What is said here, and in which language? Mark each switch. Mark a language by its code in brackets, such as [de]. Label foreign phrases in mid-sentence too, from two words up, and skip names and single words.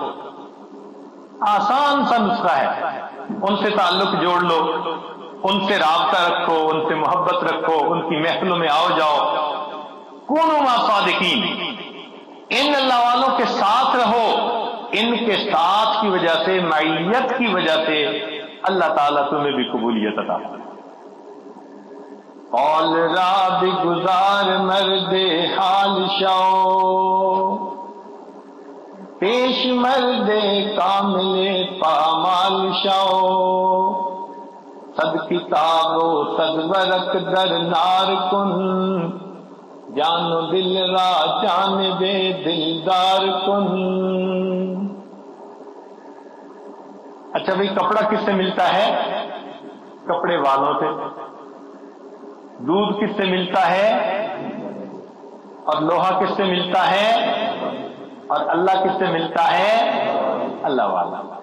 [ur] آسان سا نسخہ ہے، ان سے تعلق جوڑ لو، ان سے رابطہ رکھو، ان سے محبت رکھو، ان کی محفلوں میں آؤ جاؤ۔ [ar] کونوا مع الصادقین، [ur] ان اللہ والوں کے ساتھ رہو ان کے ساتھ کی وجہ سے، معیت کی وجہ سے اللہ تعالیٰ تمہیں بھی قبولیت عطا کرے۔ [fa] قول را بگزار مرد حال شو، پیش مرد کامل پامال شو، صد کتاب و صد ورق در نار کن، جان و دل را جانب دلدار کن۔ [ur] اچھا بھئی، کپڑا کس سے ملتا ہے؟ کپڑے والوں سے۔ دودھ کس سے ملتا ہے؟ اور لوہا کس سے ملتا ہے؟ اور اللہ کس سے ملتا ہے؟ اللہ والا۔